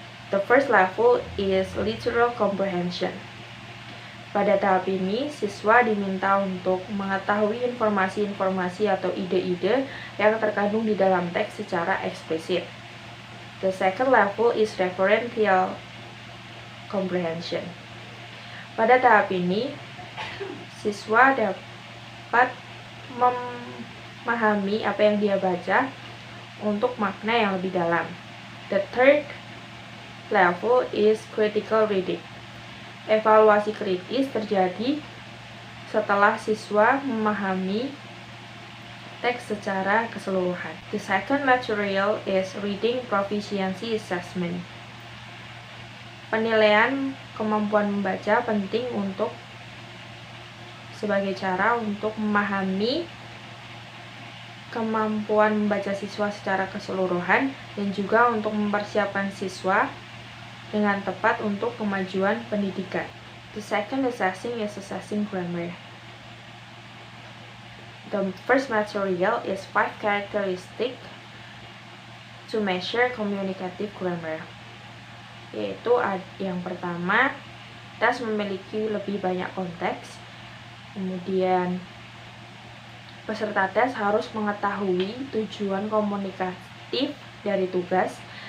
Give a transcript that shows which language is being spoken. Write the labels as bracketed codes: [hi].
[en] The first level is literal comprehension. [id] Pada tahap ini, siswa diminta untuk mengetahui informasi-informasi atau ide-ide yang terkandung di dalam teks secara eksplisit. [en] The second level is referential comprehension. [id] Pada tahap ini, siswa dapat memahami apa yang dia baca untuk makna yang lebih dalam. [en] The third level is critical reading. [id] Evaluasi kritis terjadi setelah siswa memahami teks secara keseluruhan. [en] The second material is reading proficiency assessment. [id] Penilaian kemampuan membaca penting sebagai cara untuk memahami kemampuan membaca siswa secara keseluruhan dan juga untuk mempersiapkan siswa dengan tepat untuk kemajuan pendidikan. [en] The second assessing is assessing grammar. The first material is 5 characteristics to measure communicative grammar. [id] Yaitu yang pertama, tes memiliki lebih banyak konteks. Kemudian peserta tes harus mengetahui tujuan komunikatif dari tugas.